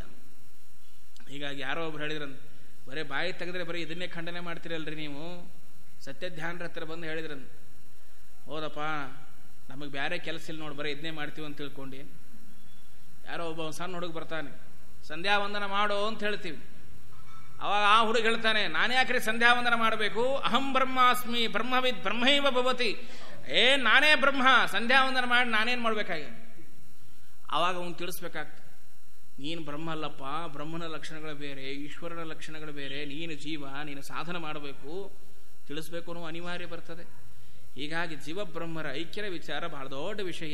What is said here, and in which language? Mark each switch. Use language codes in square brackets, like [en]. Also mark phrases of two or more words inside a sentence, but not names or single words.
[kn] ಹೀಗಾಗಿ ಯಾರೋ ಒಬ್ರು ಹೇಳಿದ್ರಂತ, ಬರೀ ಬಾಯಿ ತೆಗೆದ್ರೆ ಬರೀ ಇದನ್ನೇ ಖಂಡನೆ ಮಾಡ್ತೀರಲ್ರಿ ನೀವು, ಸತ್ಯಧ್ಯಾನರ ಹತ್ರ ಬಂದು ಹೇಳಿದ್ರಂತ. ಹೌದಪ್ಪ, ನಮಗೆ ಬೇರೆ ಕೆಲಸ ಇಲ್ಲ ನೋಡಿ, ಬರೀ ಇದನ್ನೇ ಮಾಡ್ತೀವಿ ಅಂತ ತಿಳ್ಕೊಂಡು. ಯಾರೋ ಒಬ್ಬ ಸಣ್ಣ ಹುಡುಗ ಬರ್ತಾನೆ, ಸಂಧ್ಯಾ ವಂದನ ಮಾಡೋ ಅಂತ ಹೇಳ್ತೀವಿ. ಅವಾಗ ಆ ಹುಡುಗ ಹೇಳ್ತಾನೆ, ನಾನು ಯಾಕ್ರಿ ಸಂಧ್ಯಾವಂದನ ಮಾಡಬೇಕು? [sa] ಅಹಂ ಬ್ರಹ್ಮಾಸ್ಮಿ ಬ್ರಹ್ಮವಿದ್ ಬ್ರಹ್ಮೈವ ಭವತಿ. [kn] ನಾನೇ ಬ್ರಹ್ಮ, ಸಂಧ್ಯಾವಂದನ ಮಾಡಿ ನಾನೇನು ಮಾಡಬೇಕಾಗಿ? ಆವಾಗ ಅವನು ತಿಳಿಸ್ಬೇಕಾಗ್ತದೆ, ನೀನು ಬ್ರಹ್ಮ ಅಲ್ಲಪ್ಪ, ಬ್ರಹ್ಮನ ಲಕ್ಷಣಗಳು ಬೇರೆ, ಈಶ್ವರನ ಲಕ್ಷಣಗಳು ಬೇರೆ, ನೀನು ಜೀವ, ನೀನು ಸಾಧನ ಮಾಡಬೇಕು, ತಿಳಿಸ್ಬೇಕು ಅನ್ನೋ ಅನಿವಾರ್ಯ ಬರ್ತದೆ. ಹೀಗಾಗಿ ಜೀವಬ್ರಹ್ಮರ ಐಕ್ಯರ ವಿಚಾರ ಬಹಳ ದೊಡ್ಡ ವಿಷಯ.